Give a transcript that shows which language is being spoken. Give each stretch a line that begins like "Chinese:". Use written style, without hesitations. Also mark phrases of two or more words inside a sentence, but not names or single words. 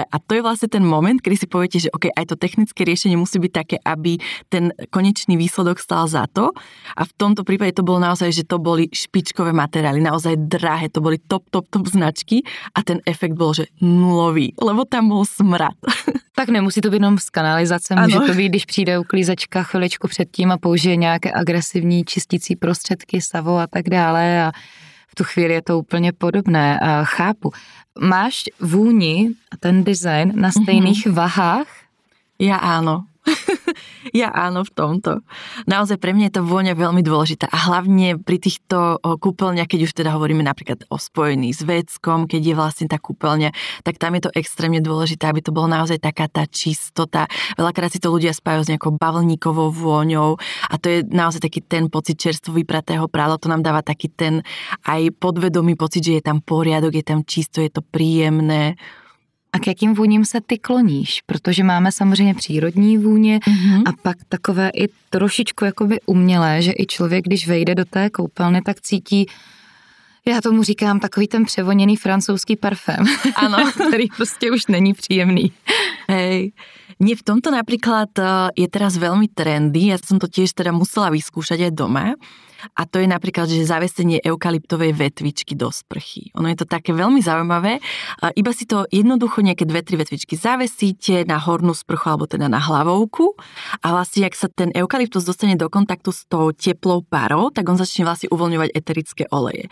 Slovak: A to je vlastne ten moment, kedy si poviete, že OK, aj to technické riešenie musí byť také, aby ten konečný výsledok stál za to. A v tomto prípade to bolo naozaj, že to boli špičkové materiály, naozaj drahé, to boli top značky a ten efekt bol, že nulový, lebo tam bol smrad.
Czech: Tak nemusí to být jenom z kanalizace, může to být, když přijde uklízečka chviličku předtím a použije nějaké agresivní čistící prostředky, Savo a tak dále a v tu chvíli je to úplně podobné. A chápu. Máš vůni a ten design na stejných vahách?
Slovak: Ja áno. Ja áno v tomto. Naozaj pre mňa je to vôňa veľmi dôležitá a hlavne pri týchto kúpeľniach, keď už teda hovoríme napríklad o spojení s veckom, keď je vlastne tá kúpeľňa, tak tam je to extrémne dôležité, aby to bolo naozaj taká tá čistota. Veľakrát si to ľudia spájajú s nejakou bavlníkovou vôňou a to je naozaj taký ten pocit čerstvo vypratého prádla, to nám dáva taký ten aj podvedomý pocit, že je tam poriadok, je tam čisto, je to príjemné.
Czech: A k jakým vůním se ty kloníš? Protože máme samozřejmě přírodní vůně a pak takové i trošičku jakoby umělé, že i člověk, když vejde do té koupelny, tak cítí, já tomu říkám, takový ten převoněný francouzský parfém. Ano. Který prostě už není příjemný.
Slovak: Hej. Nie, v tomto napríklad je teraz veľmi trendy, ja som to tiež teda musela vyskúšať aj doma a to je napríklad, že zavesenie eukalyptovej vetvičky do sprchy. Ono je to také veľmi zaujímavé, iba si to jednoducho nejaké 2-3 vetvičky zavesíte na hornú sprchu alebo teda na hlavovku a vlastne, ak sa ten eukalyptus dostane do kontaktu s tou teplou parou, tak on začne vlastne uvoľňovať eterické oleje.